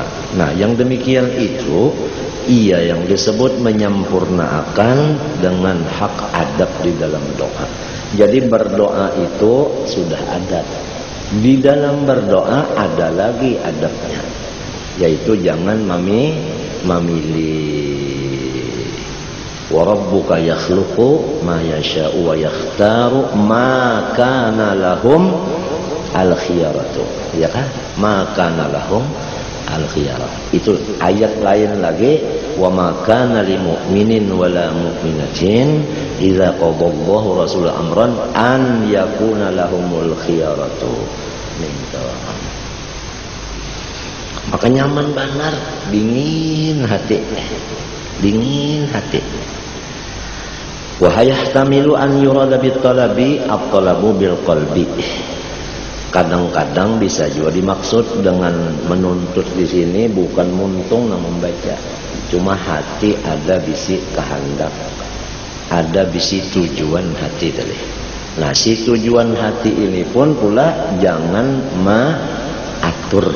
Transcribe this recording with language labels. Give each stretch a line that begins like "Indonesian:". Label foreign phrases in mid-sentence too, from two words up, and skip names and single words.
Indonesian: Nah, yang demikian itu ia yang disebut menyempurnakan dengan hak adab di dalam doa. Jadi berdoa itu sudah adab. Di dalam berdoa ada lagi adabnya, yaitu jangan memilih.
Arabic: وربك يخلق ما يشاء ويختار ما كان لهم الخيرة.
Indonesian: Ya kan?
Arabic: ما كان لهم الخيرة.
Indonesian: Itu ayat lain lagi,
Arabic: وما كان للمؤمنين ولا مؤمنة إذا قضى الله رسول أمرا أن يكون لهم الخيرة.
Banjar: Maka nyaman benar, dingin hati. Dingin hati.
Arabic: ويحتمل أن يراد بالطلب الطلب بالقلب.
Banjar: Kadang-kadang bisa juga dimaksud dengan menuntut di sini bukan muntung namun membaca. Cuma hati ada bisi kehendak, ada bisi tujuan hati tadi. Nah, si tujuan hati ini pun pula jangan mengatur.